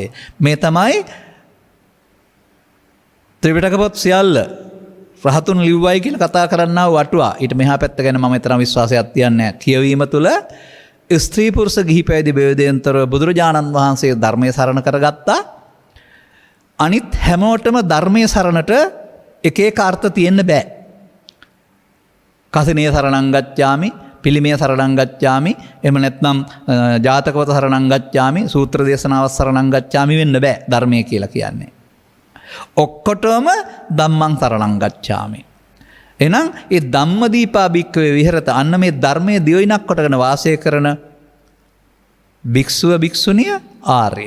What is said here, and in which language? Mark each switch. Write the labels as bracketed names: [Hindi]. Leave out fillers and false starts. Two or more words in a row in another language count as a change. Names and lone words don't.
[Sinhala] මේ තමයි ත්‍රිපිටක පොත් සියල්ල රහතුන් ලිව්වයි කියලා කතා කරන්නා වටුවා. ඊට මෙහා පැත්ත ගැන මම තරම් විශ්වාසයක් තියන්නේ නැහැ. කියවීම තුළ ස්ත්‍රී පුරුෂ ගිහි පැවිදි බෙදෙන්තර බුදුරජාණන් වහන්සේ ධර්මයේ සරණ කරගත්තා. අනිත් හැමෝටම ධර්මයේ සරණට එක එක අර්ථ තියෙන්න බෑ. [Pali] කසිනිය සරණං ගච්ඡාමි, පිළිමය සරණං ගච්ඡාමි, [Sinhala] එහෙම නැත්නම් ජාතකවත [Pali] සරණං ගච්ඡාමි, [Sinhala] සූත්‍ර දේශනාව [Pali] සරණං ගච්ඡාමි [Sinhala] වෙන්න බෑ ධර්මයේ කියලා කියන්නේ. [Pali] ඔක්කොටම ධම්මං සරණං ගච්ඡාමි. [Sinhala] එහෙනම් ඒ [Pali] ධම්මදීපා භික්ඛවේ විහෙරත [Sinhala] අන්න මේ ධර්මයේ දියුණක් කොටගෙන වාසය කරන භික්ෂුව භික්ෂුණිය ආර්ය.